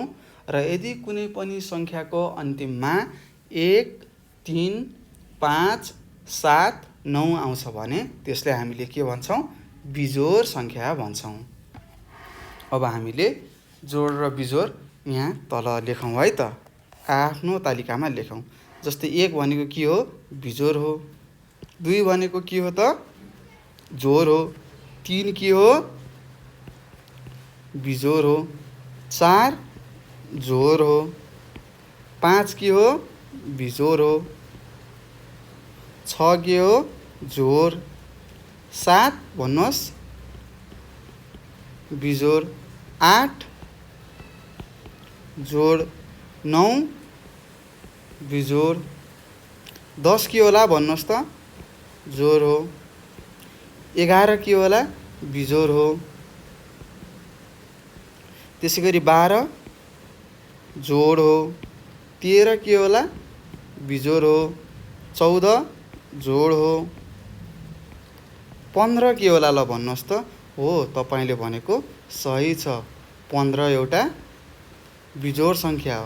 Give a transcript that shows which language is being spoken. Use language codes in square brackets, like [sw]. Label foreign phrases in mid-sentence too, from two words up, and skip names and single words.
[ne] र यदि कुनै पनि सङ्ख्याको अन्तिममा 1 3 5 7 9 आउँछ भने त्यसलाई हामीले के भन्छौँ? बिजोड सङ्ख्या भन्छौँ। अब हामीले जोड र बिजोड यहाँ तल लेखौँ है त, आफ्नो तालिकामा लेखौँ। जस्तै 1 भनेको के हो? बिजोर हो। 2 भनेको के हो त? जोर हो। 3 के हो? बिजोर हो। 4 जोर हो। 5 के हो? बिजोर हो। 6 के हो? जोर। 7 भन्नुहोस् बिजोर। 8 जोड। 9 बिजोर। 10 के होला भन्नुहोस् त? जोर हो। 11 के होला? बिजोर हो। त्यसै गरी 12 जोड हो। 13 के होला? बिजोर हो। 14 जोड हो। 15 के होला ल भन्नुहोस् त? हो, तपाईँले भनेको सही छ। 15 एउटा बिजोड सङ्ख्या हो।